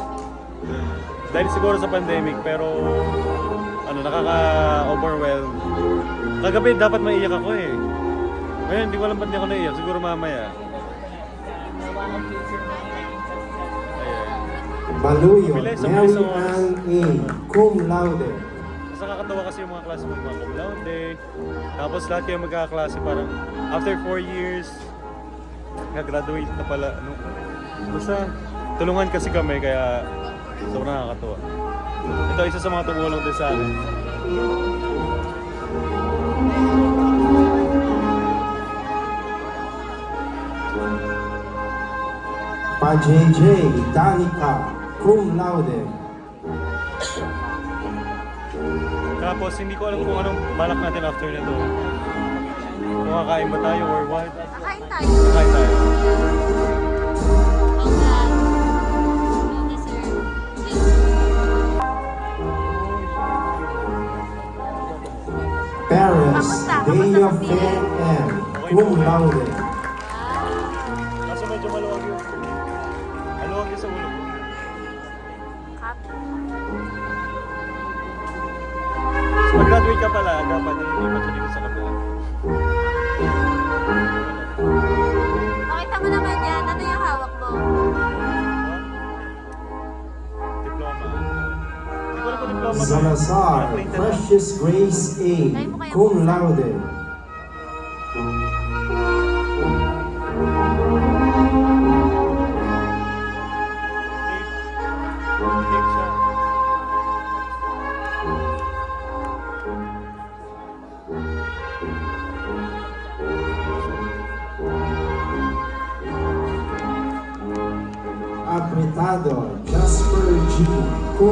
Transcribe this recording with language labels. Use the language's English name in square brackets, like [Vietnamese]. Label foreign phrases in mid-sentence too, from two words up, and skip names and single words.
[Filipino] Dahil siguro sa pandemic, pero nakaka-overwhelm. Kagabi dapat maiyak ako eh. Ngayon, hindi ko alam ba't di ako naiyak, siguro mamaya. Baluyo, Bilis, ang Mary bilis ang oras. Ann A. [Latin] cum laude. [Filipino] Mas nakakatawa kasi yung mga klase mo, mga [Latin] cum laude. [Filipino] Tapos lahat kayo magkakaklase parang after 4 years, nag-graduate na pala. Basta tulungan kasi kami kaya sobrang nakakatawa. Ito isa sa mga tumulong din sa akin. Pa JJ, Danica, [Latin] cum laude. [Filipino] Tapos hindi ko alam kung anong balak natin after nito. Kung kakain ba tayo [English] or what. [Filipino] Kakain tayo. Kakain tayo. Paris, Dea Kamusta? Fair M. [Latin] cum laude. [Filipino] Kaso medyo maluwag yung maluwag yung sa ulo ko. So, mag-graduate ka pala, dapat hindi matuloy ka sa kabila. Pakita mo naman yan. Ano yung hawak mo? Diploma. Hindi ko alam kung diploma to. Salazar, Printed lang. Precious Grace A. [Latin] cum laude. [Filipino] Tape siya. Apretado, Jasper G. cum